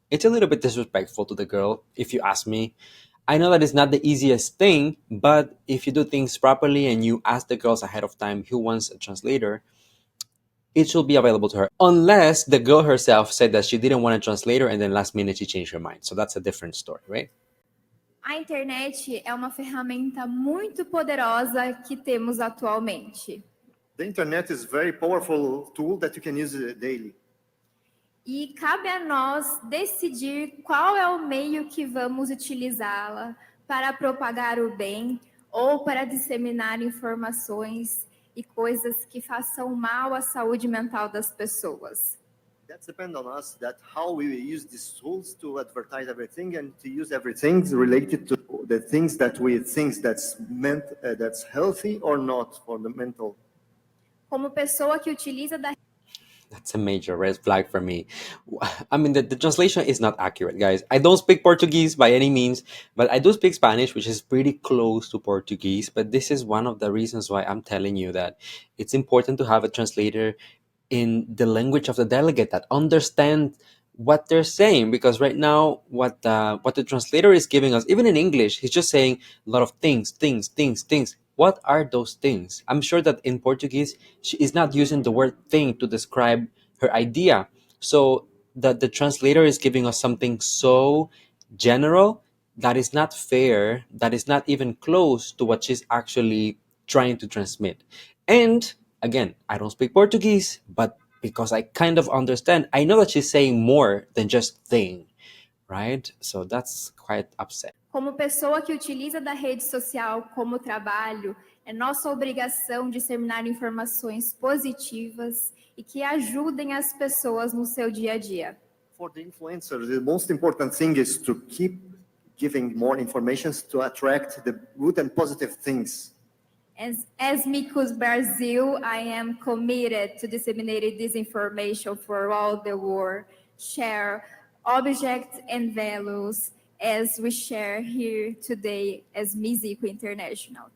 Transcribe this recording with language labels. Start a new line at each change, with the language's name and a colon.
English: It's a little bit disrespectful to the girl, if you ask me. I know that it's not the easiest thing, but if you do things properly and you ask the girls ahead of time who wants a translator, it should be available to her, unless the girl herself said that she didn't want a translator and then last minute she changed her mind. So that's a different story, right?
Portuguese: A internet é uma ferramenta muito poderosa que temos atualmente.
English: The internet is a very powerful tool that you can use daily.
Portuguese: E cabe a nós decidir qual é o meio que vamos utilizá-la para propagar o bem ou para disseminar informações e coisas que façam mal à saúde mental das pessoas.
English: That depends on us, that how we use these tools to advertise everything and to use everything related to the things that we think that's healthy or not for the mental.
Portuguese: Como pessoa que utiliza da
English: That's a major red flag for me. I mean, the translation is not accurate, guys. I don't speak Portuguese by any means, but I do speak Spanish, which is pretty close to Portuguese. But this is one of the reasons why I'm telling you that it's important to have a translator in the language of the delegate that understand what they're saying, because right now what the translator is giving us, even in English, he's just saying a lot of things. What are those things? I'm sure that in Portuguese she is not using the word thing to describe her idea, so the translator is giving us something so general that is not fair, that is not even close to what she's actually trying to transmit. And again, I don't speak Portuguese, but because I kind of understand, I know that she's saying more than just thing, right? So that's quite upset.
Portuguese: Como pessoa que utiliza da rede social como trabalho, é nossa obrigação disseminar informações positivas e que ajudem as pessoas no seu dia a dia.
English: For the influencer, the most important thing is to keep giving more information to attract the good and positive things. As Mikus Brazil, I am committed to disseminating this information for all the world, share objects and values as we share here today as Mizico International.